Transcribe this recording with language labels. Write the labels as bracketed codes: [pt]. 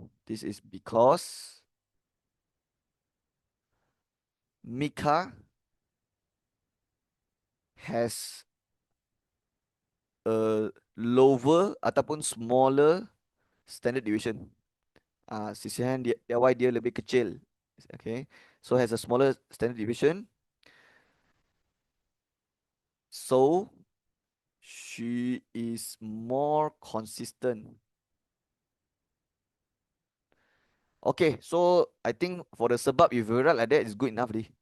[en] This is because Mika has a lower [ms] ataupun [en] smaller standard deviation. [ms] Sisihan dia y dia lebih kecil. [en] Okay. So has a smaller standard deviation. So she is more consistent. Okay, so I think for the sebab if you write like that, it's good enough.